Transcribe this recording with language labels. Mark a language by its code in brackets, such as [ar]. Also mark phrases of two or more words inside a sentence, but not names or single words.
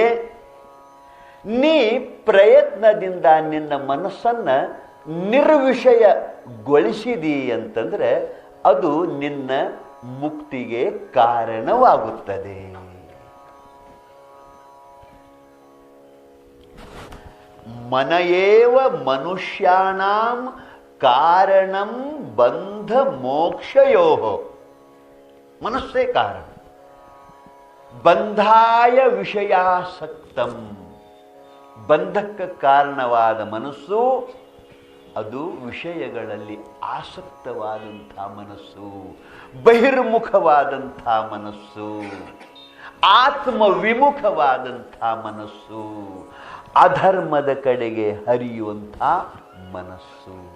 [kn] ನೀ ಪ್ರಯತ್ನದಿಂದ ನಿನ್ನ ಮನಸ್ಸನ್ನು ನಿರ್ವಿಷಯಗೊಳಿಸಿದಿ ಅಂತಂದ್ರೆ ಅದು ನಿನ್ನ ಮುಕ್ತಿಗೆ ಕಾರಣವಾಗುತ್ತದೆ. [sa] ಮನಯೇವ ಮನುಷ್ಯಾಣಾಂ ಕಾರಣಂ ಬಂಧ ಮೋಕ್ಷಯೋ. [kn] ಮನಸ್ಸೇ ಕಾರಣ. [sa] ಬಂಧಾಯ ವಿಷಯಾಸಕ್ತಂ, [kn] ಬಂಧಕ್ಕೆ ಕಾರಣವಾದ ಮನಸ್ಸು ಅದು ವಿಷಯಗಳಲ್ಲಿ ಆಸಕ್ತವಾದಂಥ ಮನಸ್ಸು, ಬಹಿರ್ಮುಖವಾದಂಥ ಮನಸ್ಸು, ಆತ್ಮವಿಮುಖವಾದಂಥ ಮನಸ್ಸು, ಅಧರ್ಮದ ಕಡೆಗೆ ಹರಿಯುವಂಥ ಮನಸ್ಸು.